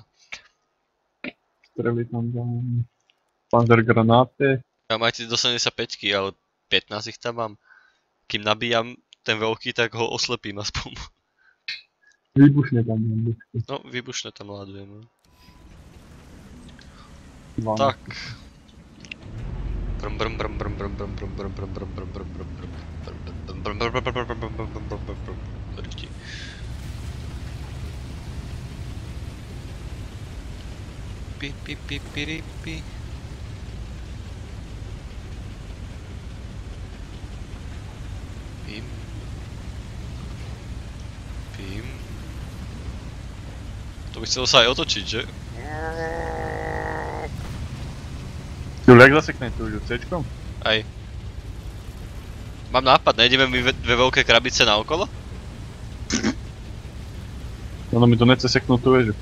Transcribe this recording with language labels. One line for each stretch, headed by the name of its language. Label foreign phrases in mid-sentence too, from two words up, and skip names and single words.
Slovak: Strely tam dám. Panzer granáty. Ja máte do 75-ky, ale 15 ich tam mám. Kým nabíjam ten veľký, tak ho oslepím aspoň. Výbušne tam dám. No, výbušne tam ládujem. Tak. Pi pi pi pi pi. Pim. Pim. To by chcelo sa aj otočiť, že? Jule, jak zasekne tu už C-čkom? Aj. Mám nápad, nejdeme mi dve veľké krabice naokolo? Ono mi to nechce seknúť tú väžu.